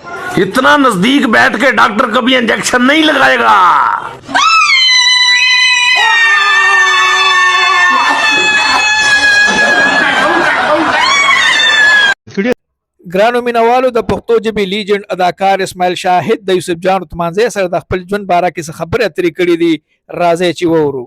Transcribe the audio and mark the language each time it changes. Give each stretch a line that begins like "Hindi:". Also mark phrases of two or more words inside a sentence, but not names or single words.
Urdu: اتنا نزدیک بیٹھ کے ڈاکٹر کبھی انجیکشن نہیں لگائے گا.
Pashto: ګرانو مینوالو د پښتو ژبې لیجنډ اداکار اسماعیل شاهد د یوسف جان تمانځي سره د خپل ژوند باره کې څه خبرې اترې کړې دي، راځئ چې وورو.